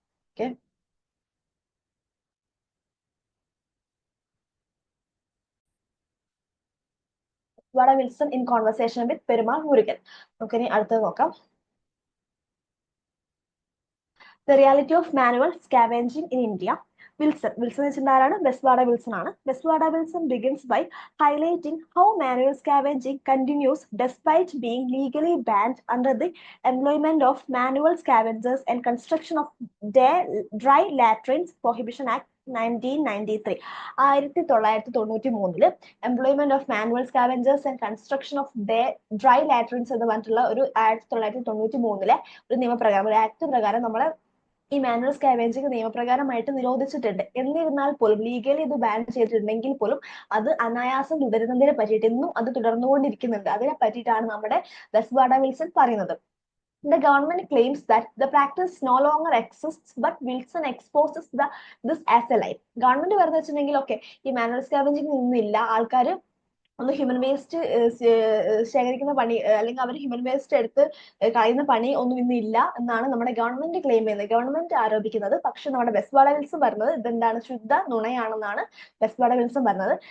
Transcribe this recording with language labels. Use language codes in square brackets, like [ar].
[ml] Okay, ബെസ്വാഡ Wilson [en] in conversation with [ml] പെരുമാൾ മുരുകൻ. നമുക്കിനി അടുത്തത് നോക്കാം. [en] The reality of manual scavenging in India. [ml] Wilson വെച്ചിട്ട് ആരാണ്? ബെസ്വാഡ വിൽസൺ ആണ്. [en] Bezwada Wilson begins by highlighting how manual scavenging continues despite being legally banned under the Employment of Manual Scavengers and Construction of Dry Latrines Prohibition Act 1993. [ml] 1993 employment of manual സ്കാവെഞ്ചേഴ്സ് and construction of dry ലാട്രിൻസ് എന്ന് പറഞ്ഞിട്ടുള്ള ഒരു 1993 ഒരു നിയമപ്രകാരം, ഒരു act പ്രകാരം നമ്മളെ ഈ manual സ്കാവേജിങ് നിയമപ്രകാരമായിട്ട് നിരോധിച്ചിട്ടുണ്ട്. എന്നിരുന്നാൽ പോലും ലീഗലി ഇത് ബാൻ ചെയ്തിട്ടുണ്ടെങ്കിൽ പോലും അത് അനായാസം തുടരുന്നതിനെ പറ്റിയിട്ട് ഇന്നും അത് തുടർന്നുകൊണ്ടിരിക്കുന്നുണ്ട്. അതിനെ പറ്റിയിട്ടാണ് നമ്മുടെ ബെസ്വാഡ വിൽസൺ പറയുന്നത്. [en] The government claims that the practice no longer exists, but Wilson exposes this as a lie. [ml] Government പറഞ്ഞു വെച്ചിട്ടുണ്ടെങ്കിൽ ഓക്കെ, ഈ മാനുവൽ സ്കാവെഞ്ചിങ് ഒന്നുമില്ല, ആൾക്കാർ ഒന്ന് ഹ്യൂമൻ വേസ്റ്റ് ശേഖരിക്കുന്ന പണി അല്ലെങ്കിൽ അവർ ഹ്യൂമൻ വേസ്റ്റ് എടുത്ത് കളയുന്ന പണി ഒന്നും ഇന്ന് ഇല്ല എന്നാണ് നമ്മുടെ ഗവൺമെന്റ് ക്ലെയിം ചെയ്യുന്നത്, ഗവൺമെന്റ് ആരോപിക്കുന്നത്. പക്ഷെ നമ്മുടെ ബെസ്വാഡ വിൽസൺ പറഞ്ഞത് ഇതെന്താണ്? ശുദ്ധ നുണയാണെന്നാണ് ബെസ്വാഡ വിൽസൺ പറഞ്ഞത്.